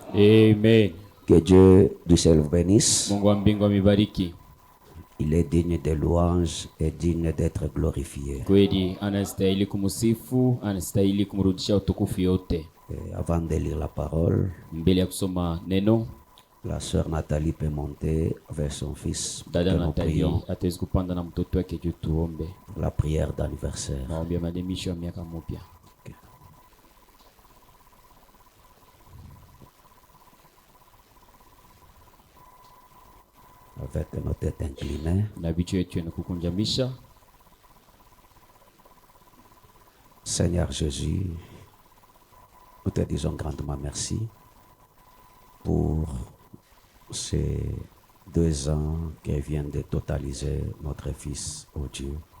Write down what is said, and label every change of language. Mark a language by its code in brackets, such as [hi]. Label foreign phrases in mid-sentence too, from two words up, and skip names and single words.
[fr] Amen. Que Dieu du ciel vous bénisse. [sw] Mungu wa mbingu amibariki. [fr] Il est digne de louange et digne d'être glorifié. [sw] Kweli anastahili kumsifu, anastahili kumrudishia utukufu yote. [fr] Et avant de lire la parole, [sw] Mbele ya kusoma neno, [fr] la sœur Nathalie peut monter avec son fils. [sw] dada [fr] Que nous Nathalie prions [sw] ataweza kupanda na mtoto wake juu tuombe. [fr] pour la prière d'anniversaire. [sw] Maombi ya maadhimisho ya miaka mpya. [fr] Avec nos têtes inclinées, [sw] Na vichwa yetu na kukunjamisha. [fr] Seigneur Jésus, nous te disons grandement merci pour ces 2 ans qui viennent de totaliser notre fils, oh Dieu.